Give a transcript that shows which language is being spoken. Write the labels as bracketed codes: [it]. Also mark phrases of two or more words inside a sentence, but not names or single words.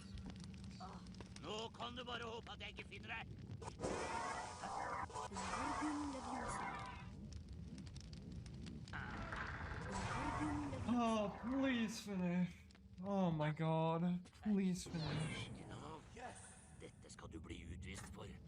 [no] Nå kan du bare håpe at jeg ikke finner deg. [en] Oh, please finish. Oh my god, please finish. [no] Dette skal du bli utvist for.